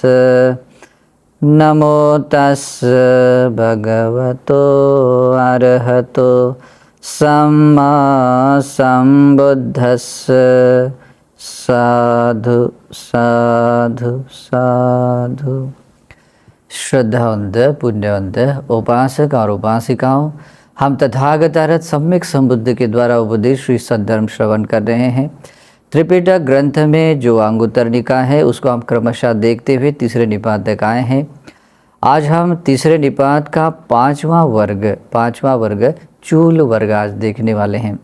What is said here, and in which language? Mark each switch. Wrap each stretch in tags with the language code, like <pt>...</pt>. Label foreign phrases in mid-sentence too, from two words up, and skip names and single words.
<pi>नमो तस् भगवतो अरहतो सम्मा सम्बुद्धस्स। साधु साधु साधु।</pi> <hi>श्रद्धावंत पुण्यवंत उपासक और उपासिकाओं, हम तथागत अरहत सम्यक संबुद्ध के द्वारा उपदेश श्री सद्धर्म श्रवण कर रहे हैं। त्रिपिटक ग्रंथ में जो अंगुत्तर निकाय है उसको हम क्रमशः देखते हुए तीसरे निपात तक आए हैं। आज हम तीसरे निपात का पांचवा वर्ग चूल वर्ग आज देखने वाले हैं।</hi>